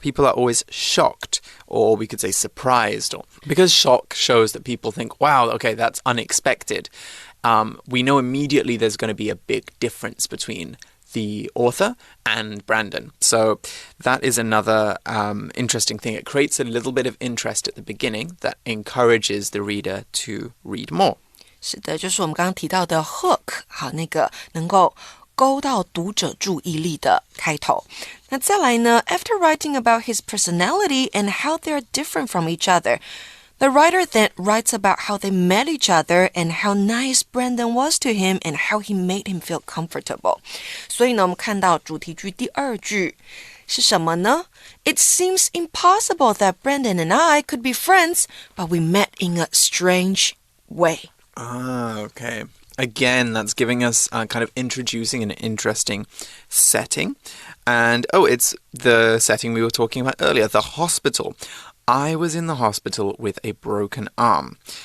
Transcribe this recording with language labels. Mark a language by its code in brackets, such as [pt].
[en] People are always shocked, or we could say surprised, because shock shows that people think, wow, okay, that's unexpected. We know immediately there's going to be a big difference between the author and Brandon. So that is another interesting thing. It creates a little bit of interest at the beginning that encourages the reader to read more. [zh] 是的，就是我们刚刚提到的 hook， 好，那个能够勾到读者注意力的开头。那再来呢 [en] ，After writing about his personality and how they're different from each other,The writer then writes about how they met each other and how nice Brandon was to him and how he made him feel comfortable. [zh] 所以呢，我们看到主题句第二句是什么呢？ [en] It seems impossible that Brandon and I could be friends, but we met in a strange way. Okay. Again, that's giving us kind of introducing an interesting setting. And, it's the setting we were talking about earlier, the hospital.I was in the hospital with a broken arm.